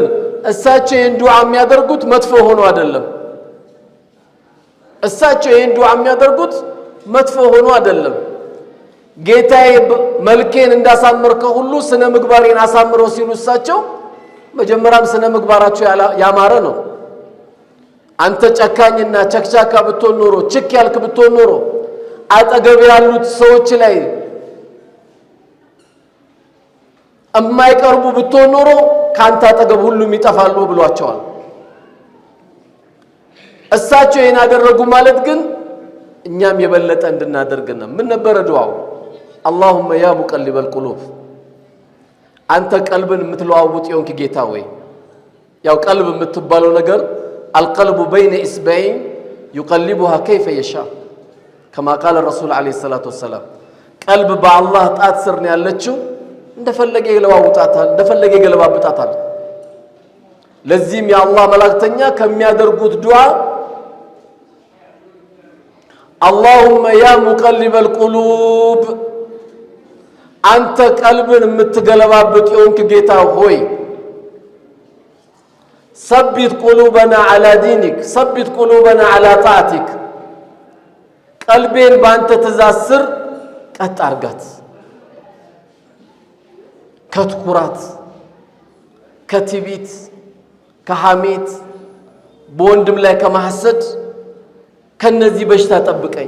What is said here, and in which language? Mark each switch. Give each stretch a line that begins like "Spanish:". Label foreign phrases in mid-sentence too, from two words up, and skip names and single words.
Amharic: እሳቸው ይሄን ዱዓ የሚያደርጉት መጥፎ ሆኖ አይደለም። እሳቸው ይሄን ዱዓ የሚያደርጉት መጥፎ ሆኖ አይደለም። ጌታዬ መልኬን እንዳሳመርከው ሁሉ ስነ ምግባሬን አሳምረው ሲሉ እሳቸው መጀመሪያም ስነ ምግባራቸው ያማረ ነው። አንተ ጨካኝና ቸክቻካ ብትሆን ኖሮ ችክ ያልክ ብትሆን ኖሮ አጠገብ ያሉት ሰዎች ላይ የማይቀርቡ ብትሆን ኖሮ ካንተ አጠገብ ሁሉም ይጠፋሉ ብሏቸዋል። እሳቸው ይሄን አደረጉ ማለት ግን እኛም የበለጠ እንድናደርግና ምን ነበር ዱዓው?
Arabic: اللهم يا مقلب القلوب
Amharic: አንተ ቀልብን የምትለዋውጥ የሆንክ ጌታ ወይ ያው ቀልብ የምትባለው ነገር
Arabic: القلب بين إصبعين يقلبها كيف يشاء كما قال الرسول عليه الصلاة والسلام
Amharic: ቀልብ በአላህ ጣት ስር ነው ያለችው እንደፈለገ ይለዋውጣታል እንደፈለገ ይገለባብጣታል ለዚህም የአላህ መላእክተኛ ከሚያደርጉት ዱዓ
Arabic: اللهم يا مقلب القلوب
Amharic: አንተ ቀልብን የምትገለባብጥ የሆንክ ጌታ ሆይ
Arabic: ثبت قلوبنا على دينك ثبت قلوبنا على طاعتك
Amharic: ቀልቤን ባንተ ትእዛዝ ስር ቀጥ አርጋት ከትኩራት ከትዕቢት ከሐሜት በወንድም ላይ ከማሐሰድ ከነዚህ በሽታ ጠብቀኝ